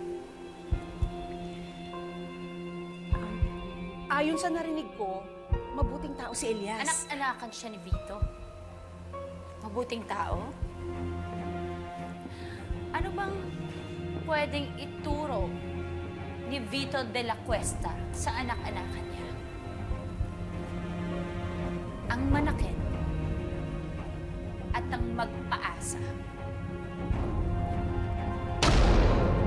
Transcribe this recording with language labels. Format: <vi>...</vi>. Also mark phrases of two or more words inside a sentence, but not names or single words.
<tl>Ayon sa narinig ko, mabuting tao si Elias. Anak-anakan siya ni Vito. Mabuting tao? Ano bang pwedeng ituro ni Vito de la Cuesta sa anak-anakan niya? Ang manakit at ang magpaasa.</tl>